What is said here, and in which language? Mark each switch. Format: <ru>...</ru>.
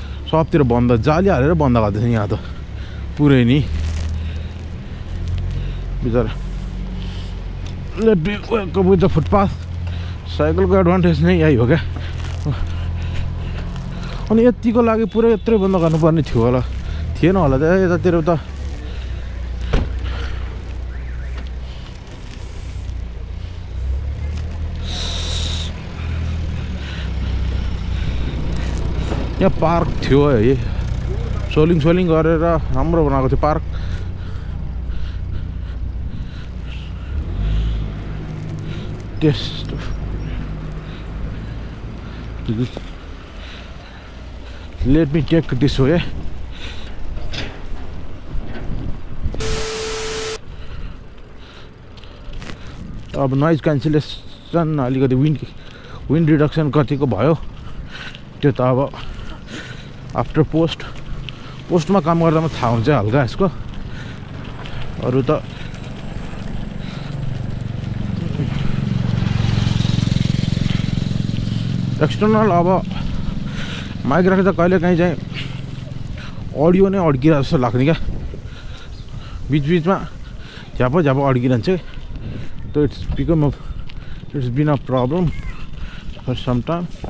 <ne>सबतिर बन्द जाली हालेर बन्द गर्दैछ यहाँ त पुरै नि बिचरा.</ne> <en>Let be wake with the footpath.</en> <ne>साइकलको advantage नै यही हो क्या. अनि यतिको लागि पुरै यत्रै बन्द गर्नुपर्ने थियो होला थिएन होला त. यतातिर त यहाँ पार्क थियो है. सोलिङ गरेर राम्रो बनाएको थियो park.</ne> <en>Test let me take this way.</en> <ne>अब नोइज क्यान्सलेसन अलिकति विन्ड रिडक्सन कतिको भयो त्यो त अब आफ्टर पोस्टमा काम गर्दामा थाहा हुन्छ हल्का यसको. अरू त एक्सटर्नल अब माइक राख्दा कहिले काहीँ चाहिँ अडियो नै अड्किरहेको जस्तो लाग्ने क्या. बिचबिचमा झ्याप अड्किरहन्छ.</ne> <en>त it's been a problem for some time.</en>